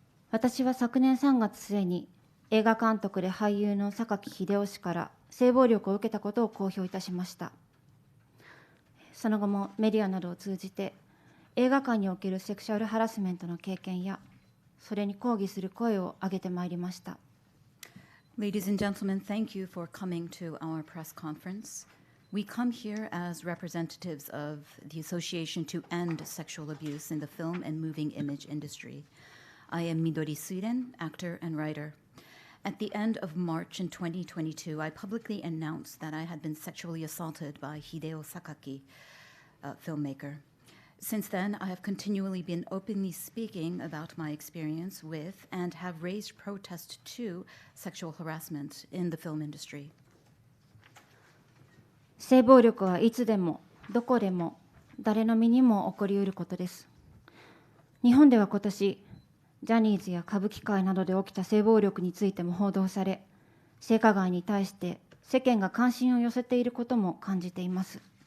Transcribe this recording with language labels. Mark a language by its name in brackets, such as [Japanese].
[Japanese] 私は昨年3月末に映画監督で俳優の榊英雄氏から性暴力を受けたことを公表いたしました。その後もメディアなどを通じて映画界におけるセクシュアルハラスメントの経験やそれに抗議する声を上げてまいりました。 [English] Ladies and gentlemen, thank you for coming to our press conference. We come here as representatives of the Association to End Sexual Abuse in the Film and Moving Image Industry. I am Midori睡蓮, actor and writer. At the end of March in 2022, I publicly announced that I had been sexually assaulted by Hideo Sakaki, a filmmaker. Since then, I have continually been openly speaking about my experience with and have raised protest to sexual harassment in the film industry. [Japanese] 性暴力はいつでも、どこでも、誰の身にも起こりうることです。日本では今年、ジャニーズや歌舞伎界などで起きた性暴力についても報道され、性加害に対して世間が関心を寄せていることも感じています。